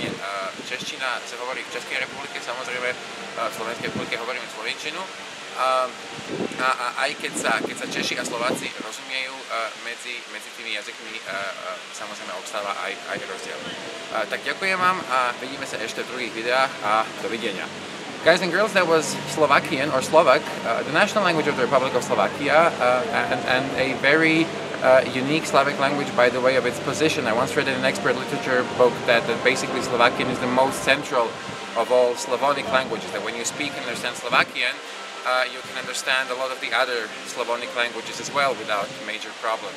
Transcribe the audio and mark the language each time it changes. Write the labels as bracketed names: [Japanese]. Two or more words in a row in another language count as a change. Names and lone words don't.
[Slovak] Čeština sa hovorí v Českej republike, samozrejme v Slovenskej republike hovoríme slovenčinu. A aj keď sa Češi a Slováci rozumiejú, medzi tými jazykmi samozrejme obstáva aj rozdiel. Tak ďakujem vám a vidíme sa ešte v druhých videách a dovidenia. [English] Guys and girls, that was Slovakian or Slovak, the national language of the Republic of Slovakia, and a very unique Slavic language by the way of its position. I once read in an expert literature book that basically Slovakian is the most central of all Slavonic languages, that when you speak and understand Slovakian, you can understand a lot of the other Slavonic languages as well without major problems.